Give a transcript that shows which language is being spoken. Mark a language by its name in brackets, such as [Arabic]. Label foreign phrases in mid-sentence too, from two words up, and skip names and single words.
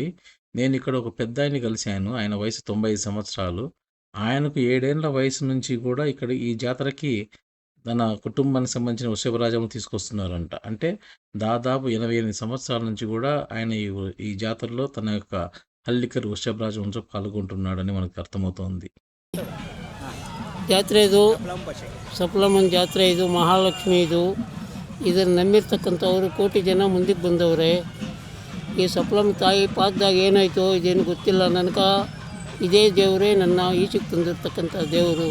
[Telugu] నేను ఇక్కడ ఒక పెద్దాయన్ని కలిశాను. ఆయన వయసు 95 సంవత్సరాలు. ఆయనకు 7 ఏళ్ల వయసు నుంచి కూడా ఇక్కడ ఈ జాతరకి తన కుటుంబానికి సంబంధించిన వృషభరాజములు తీసుకొస్తున్నారంట. అంటే దాదాపు 88 సంవత్సరాల నుంచి కూడా ఆయన ఈ జాతరలో తన యొక్క హల్లికర్ వృషభరాజంతో ಪಾಲ್ಗೊಂಡಿರುన్నాడని మనకు ಅರ್ಥమవుతోంది. [Kannada] ಜಾತ್ರೆ ಇದು ಸಪ್ಲಮ್ಮನ ಜಾತ್ರೆ, ಇದು ಮಹಾಲಕ್ಷ್ಮಿ. ಇದನ್ನು ನಂಬಿರ್ತಕ್ಕಂಥವ್ರು ಕೋಟಿ ಜನ ಮುಂದಕ್ಕೆ ಬಂದವ್ರೆ. ಈ ಸಪ್ಲಮ್ಮ ತಾಯಿ ಪಾದದಾಗ ಏನಾಯಿತು ಇದೇನು ಗೊತ್ತಿಲ್ಲ ನನಗೆ. ಇದೇ ದೇವರೇ ನನ್ನ ಈಚೆಗೆ ತಂದಿರ್ತಕ್ಕಂಥ ದೇವರು.